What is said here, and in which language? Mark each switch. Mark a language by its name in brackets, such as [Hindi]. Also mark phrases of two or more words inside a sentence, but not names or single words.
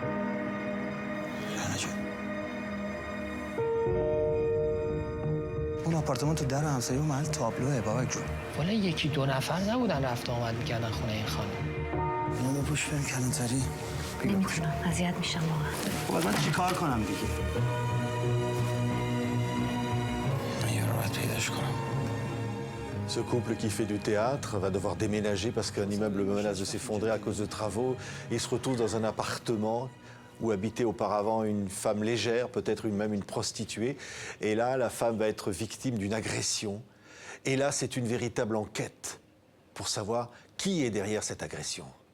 [Persian] اون آپارتمان تو در همسایه و محل تابلوه بابک جون. والا یکی دو نفر نبودن رفت آمد میکردن خونه این خانم. اینو بپوش بریم کلانتری. نمیتونم اذیت میشم واقعا. خب من چیکار کنم دیگه؟ من یه رو باید پیداش کنم. [French] Ce couple qui fait du théâtre va devoir déménager parce qu'un immeuble menace de s'effondrer à cause de travaux. Il se retrouve dans un appartement où habitait auparavant une femme légère, peut-être même une prostituée. Et là, la femme va être victime d'une agression. Et là, c'est une véritable enquête pour savoir qui est derrière cette agression.